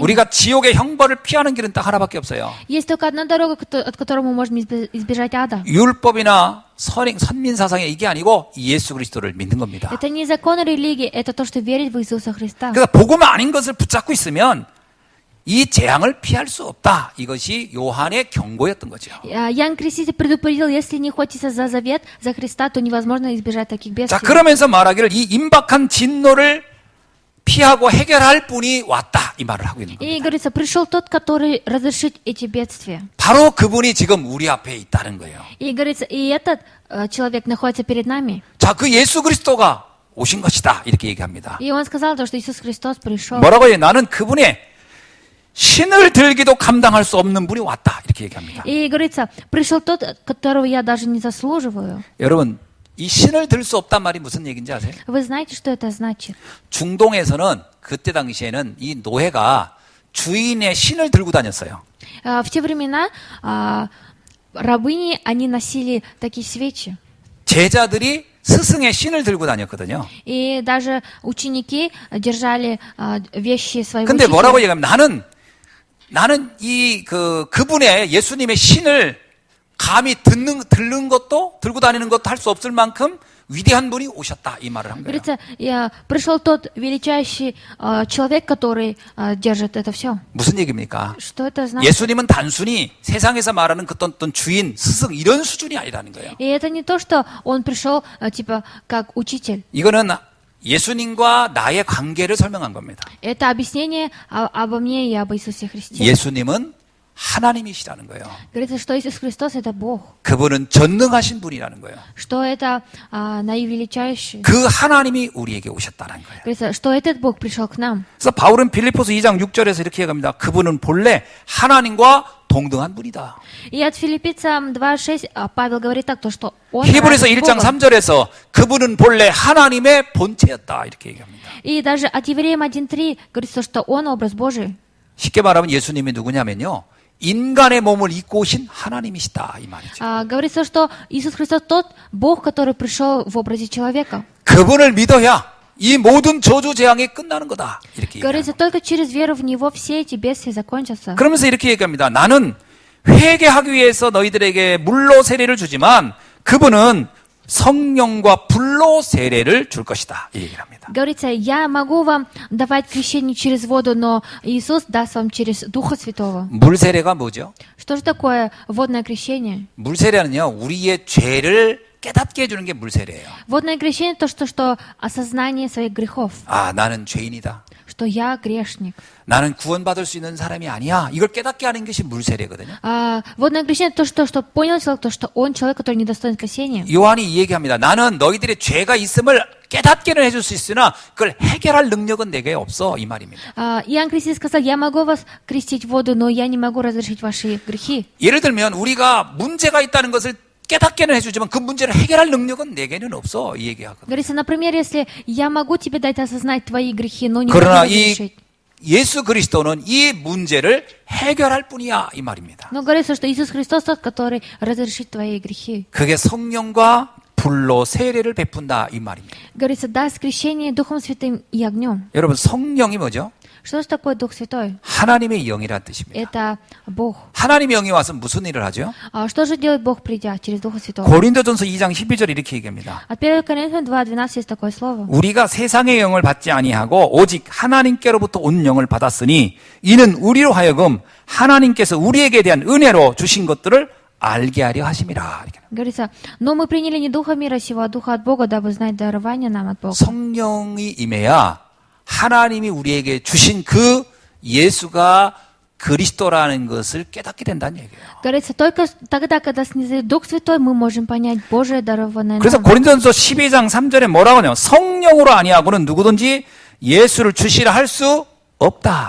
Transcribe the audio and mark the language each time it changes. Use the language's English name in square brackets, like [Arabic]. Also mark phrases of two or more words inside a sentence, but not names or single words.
[Korean] 우리가 지옥의 형벌을 피하는 길은 딱 하나밖에 없어요. [Russian] Есть только одна дорога, от которой мы можем избежать ада. [Korean] 율법이나 선민사상에 이게 아니고 예수 그리스도를 믿는 겁니다. [Russian] Это не закон религии, это то, что верить в Иисуса Христа. [Korean] 그러니까 복음 아닌 것을 붙잡고 있으면 이 재앙을 피할 수 없다. 이것이 요한의 경고였던 거죠. [Russian] Иоанн Креститель предупредил, если не охотиться за завет, за Христа, то невозможно избежать таких [Korean] 자, [Russian] бедствий. [Korean] 그러면서 말하기를 이 임박한 진노를 피하고 해결할 분이 왔다. 이 말을 하고 있는 겁니다. [Russian] И говорится, пришел тот, который разрешит эти бедствия. [Korean] 바로 그분이 지금 우리 앞에 있다는 거예요. [Russian] И говорится, и этот человек находится перед нами. [Korean] 자, 그 예수 그리스도가 오신 것이다. 이렇게 얘기합니다. [Russian] И он сказал, то, что Иисус Христос пришел. [Korean] 뭐라고 해요? 나는 그분의 신을 들기도 감당할 수 없는 분이 왔다. 이렇게 얘기합니다. [Russian] И говорится, пришел тот, которого я даже не заслуживаю. [Korean] 여러분, 이 신을 들 수 없단 말이 무슨 얘기인지 아세요? [Russian] Вы знаете, что это значит? [Korean] 중동에서는 그때 당시에는 이 노예가 주인의 신을 들고 다녔어요. [Russian] В те времена рабыни, они носили такие свечи. [Korean] 제자들이 스승의 신을 들고 다녔거든요. [Russian] И даже ученики держали вещи своего [Korean] 근데 뭐라고 [Russian] учителя. [Korean] 얘기하면 나는 그분의 예수님의 신을 감히 들는 것도 들고 다니는 것도 할 수 없을 만큼 위대한 분이 오셨다 이 말을 한 거예요. [Russian] Говорится, пришел тот величайший человек, который держит это все. [Korean] 무슨 얘기입니까? [Russian] Что это значит? [Korean] 예수님은 단순히 세상에서 말하는 그 어떤 주인, 스승 이런 수준이 아니라는 거예요. [Russian] И это не то, что он пришел типа как учитель. [Korean] 이거는 예수님과 나의 관계를 설명한 겁니다. [Russian] Это объяснение обо мне и об Иисусе Христе. [Korean] 예수님은 하나님이시라는 거예요. [Russian] Говорится, что Иисус Христос это Бог, [Korean] 그분은 전능하신 분이라는 거예요. [Russian] что это наивеличайший. [Korean] 그 하나님이 우리에게 오셨다는 거예요. [Russian] Говорится, что этот Бог пришел к нам. [Korean] 그래서 바울은 빌립보서 2장 6절에서 이렇게 얘기합니다. 그분은 본래 하나님과 동등한 분이다. [Russian] И от Филиппийцам 2:6 Павел говорит так, то, что он [Korean] 히브리서 [Russian] равен [Korean] 1장 [Russian] Богу. [Korean] 3절에서 그분은 본래 하나님의 본체였다. 이렇게 얘기합니다. [Russian] И даже от Евреям 1:3 говорится, что он образ Божий. [Korean] 쉽게 말하면 예수님이 누구냐면요. 인간의 몸을 입고 오신 하나님이시다. 이 말이죠. [Russian] Говорится, что Иисус Христос тот Бог, который пришел в образе человека. [Korean] 그분을 믿어야 이 모든 저주 재앙이 끝나는 거다. 이렇게 [Russian] Говорится, [Korean] 얘기합니다. [Russian] только через веру в Него все эти бедствия закончатся. [Korean] 그러면서 이렇게 얘기합니다. 나는 회개하기 위해서 너희들에게 물로 세례를 주지만 그분은 성령과 불로 세례를 줄 것이다. 이 얘기를 합니다. [Russian] Говорится, я могу вам давать крещение через воду, но Иисус даст вам через Духа Святого. [Korean] 물 세례가 뭐죠? [Russian] Что же такое водное крещение? [Korean] 물 세례는요. 우리의 죄를 깨닫게 해주는 게 물 세례예요. [Russian] Водное крещение то, что осознание своих грехов, [Korean] 아, 나는 죄인이다. [Russian] что я грешник. [Korean] 나는 구원받을 수 있는 사람이 아니야. 이걸 깨닫게 하는 것이 물 세례거든요. [Russian] Водное крещение то, что понял человек, то, что он человек, который недостоин спасения. [Korean] 요한이 이 얘기합니다. 나는 너희들의 죄가 있음을 깨닫게는 해줄 수 있으나 그걸 해결할 능력은 내게 없어. 이 말입니다. [Russian] Иоанн Креститель сказал, я могу вас крестить в воду, но я не могу разрешить ваши грехи. [Korean] 예를 들면 우리가 문제가 있다는 것을 깨닫게는 해주지만 그 문제를 해결할 능력은 내게는 없어. 이 얘기하거든. [Russian] Говорится, например, если я могу тебе дать осознать твои грехи, но не могу [Korean] 그러나 [Russian] разрешить. [Korean] 예수 그리스도는 이 문제를 해결할 뿐이야. 이 말입니다. [Russian] Но говорится, что Иисус Христос тот, который разрешит твои грехи. [Korean] 그게 성령과 불로 세례를 베푼다. 이 말입니다. [Russian] Говорится, даст крещение Духом Святым и огнем. [Korean] 여러분 성령이 뭐죠? [Russian] Что же такое Дух Святой? [Korean] 하나님의 영이라는 뜻입니다. [Russian] Это Бог. [Korean] 하나님의 영이 와서 무슨 일을 하죠? [Russian] А что же делает Бог, придя через Духа Святого? [Korean] 고린도전서 2장 12절 이렇게 얘기합니다. [Russian] От 1 Коринфянам 2:12 есть такое слово. [Korean] 우리가 세상의 영을 받지 아니하고 오직 하나님께로부터 온 영을 받았으니 이는 우리로 하여금 하나님께서 우리에게 대한 은혜로 주신 것들을 알게 하려 하심이라. 이렇게. [Russian] Говорится, но мы приняли не духа мира сего, а духа от Бога, дабы знать дарование нам от Бога. [Korean] 성령이 임해야 하나님이 우리에게 주신 그 예수가 그리스도라는 것을 깨닫게 된다는 얘기예요. [Russian] Говорится, только тогда, когда снизойдет Дух Святой, мы можем понять Божие дарованное [Korean] 그래서 [Russian] нам. [Korean] 고린도전서 12장 3절에 뭐라고 하냐면 성령으로 아니하고는 누구든지 예수를 주시라 할 수 없다.